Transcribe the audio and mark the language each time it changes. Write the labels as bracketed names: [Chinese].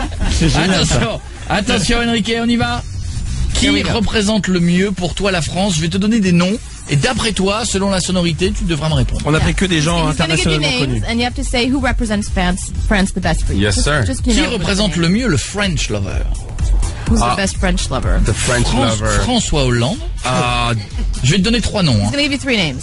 [French] C'est génial, ça. Attention, Enrique, on y va. Qui représente le mieux pour toi la France? Je vais te donner des noms. Et d'après toi, selon la sonorité, tu devras me répondre. On n'a pris que des gens internationalement connus. [English] And you have to say who represents France the best for you. Yes, sir. [French] Qui représente le mieux le [English] French lover? Who's the best French lover? The French lover. [French] François Hollande. Je vais te donner 3 noms. [English] He's gonna give you 3 names.